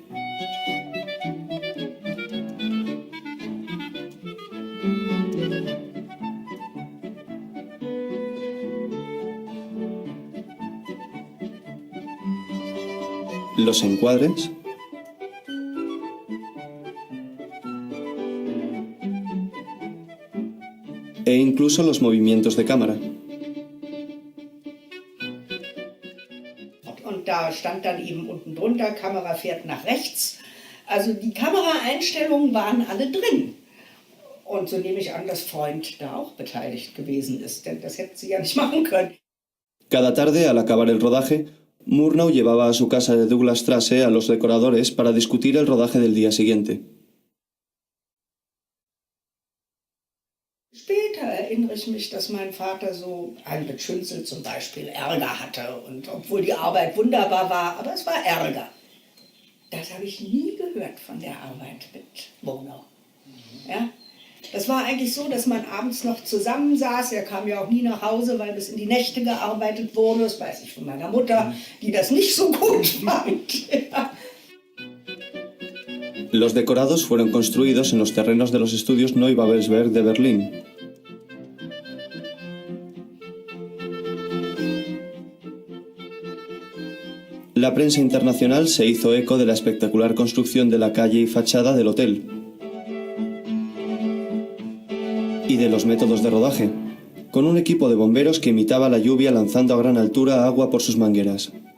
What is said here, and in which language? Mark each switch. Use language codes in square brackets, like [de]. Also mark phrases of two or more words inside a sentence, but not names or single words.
[es] los encuadres e incluso los movimientos de cámara. [de] Und da stand dann eben unten drunter, Kamera fährt nach rechts. Also die Kameraeinstellungen waren alle drin. Und so nehme ich an, dass Freund da auch beteiligt gewesen ist, denn das hätten sie ja nicht machen können. [es] Cada tarde, al acabar el rodaje, Murnau llevaba a su casa de Douglasstrasse a los decoradores para discutir el rodaje del día siguiente. [de] Später erinnere ich mich, dass mein Vater so mit Schünzel zum Beispiel Ärger hatte. Und obwohl die Arbeit wunderbar war, aber es war Ärger. Das habe ich nie gehört von der Arbeit mit Murnau. Ja? Das war eigentlich so, dass man abends noch zusammensaß. Er kam ja auch nie nach Hause, weil bis in die Nächte gearbeitet wurde. Das weiß ich von meiner Mutter, die das nicht so gut fand. Ja. [es] Los decorados fueron construidos en los terrenos de los estudios Neubabelsberg de Berlín. La prensa internacional se hizo eco de la espectacular construcción de la calle y fachada del hotel y de los métodos de rodaje, con un equipo de bomberos que imitaba la lluvia lanzando a gran altura agua por sus mangueras.